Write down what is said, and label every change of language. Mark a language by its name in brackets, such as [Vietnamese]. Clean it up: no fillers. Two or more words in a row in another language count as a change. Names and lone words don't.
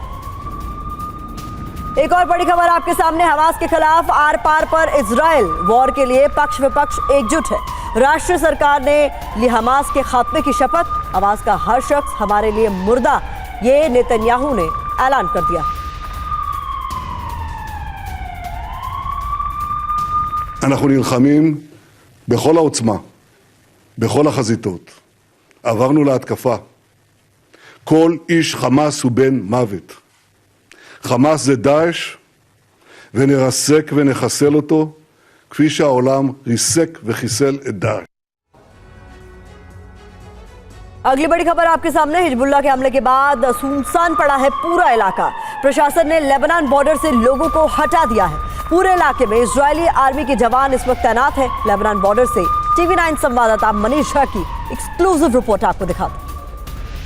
[Hindi] एक और बड़ी खबर आपके सामने, हमास के खिलाफ आर पार पर इजराइल, वॉर के लिए पक्ष विपक्ष एकजुट है। राष्ट्रीय सरकार ने ली हमास के खात्मे की शपथ। हमास का हर शख्स हमारे लिए मुर्दा, ये नेतन्याहू ने ऐलान कर दिया। [Hebrew] אנחנו נלחמים בכל העוצמה, בכל החזיתות. עברנו להתקפה. כל איש חמאס הוא בן מוות. חמאס זה דאעש, ונרסק ונחסל אותו, כפי שהעולם ריסק וחיסל את דאעש. [Hindi] अगली बड़ी खबर आपके सामने। हिजबुल्लाह के हमले के बाद सुनसान पड़ा है पूरा इलाका। प्रशासन ने लेबनान बॉर्डर से लोगों को हटा दिया है। पूरे इलाके में इजरायली आर्मी के जवान इस वक्त तैनात है। लेबनान बॉर्डर से TV9 संवाददाता मनीष झा की [English] exclusive report [Hindi] आपको दिखाते हैं।